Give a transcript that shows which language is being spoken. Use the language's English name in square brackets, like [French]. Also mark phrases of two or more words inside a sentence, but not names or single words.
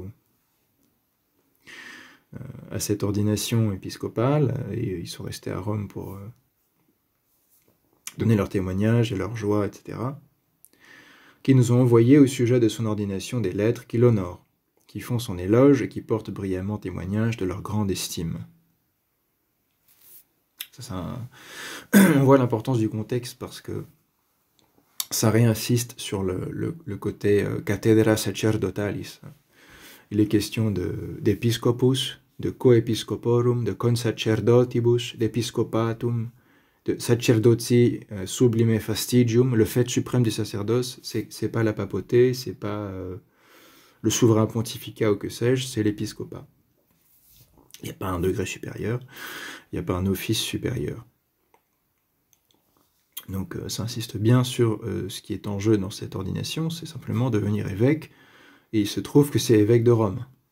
[French] à cette ordination épiscopale, et ils sont restés à Rome pour donner leur témoignage et leur joie, etc., qui nous ont envoyé au sujet de son ordination des lettres qui l'honorent, qui font son éloge et qui portent brillamment témoignage de leur grande estime. On voit l'importance du contexte parce que ça réinsiste sur le côté cathedra sacerdotalis. Il est question d'épiscopus, de coepiscoporum, de consacerdotibus, d'épiscopatum, de [Latin] sacerdotii sublime fastigium. [French] Le fait suprême du sacerdoce, c'est pas la papauté, c'est pas le souverain pontificat ou que sais-je, c'est l'épiscopat. Il n'y a pas un degré supérieur, il n'y a pas un office supérieur. Donc ça insiste bien sur ce qui est en jeu dans cette ordination, c'est simplement devenir évêque, et il se trouve que c'est évêque de Rome.